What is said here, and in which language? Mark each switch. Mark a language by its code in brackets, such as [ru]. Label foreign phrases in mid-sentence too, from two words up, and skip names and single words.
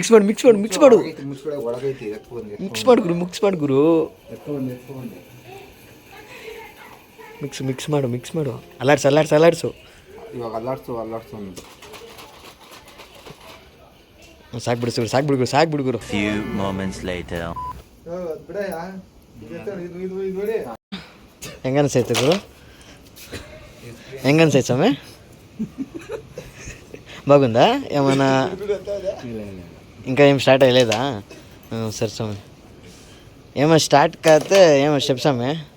[kn] ಒಳಗೈತಿ ಮಿಕ್ಸ್ ಮಾಡು ಗುರು. ಮಿಕ್ಸ್ ಮಾಡು. ಅಲ್ಲಾಡ್ಸು. ಇವಾಗ ಅಲ್ಲಾಡ್ಸು ಅಂದು ಸಾಕ್ಬಿಡು ಗುರು. [en] Few moments later. [kn] ಹೆಂಗನ್ಸೈತೆ ಗುರು? ಹೆಂಗನ್ಸೈತೆ ಸ್ವಾಮಿ? [te] బాగుందా ఏమన్నా ఇంకా ఏం స్టార్ట్ అయ్యలేదా? సరే స్వామి, ఏమో స్టార్ట్ కాతే ఏమో చెప్పు స్వామి.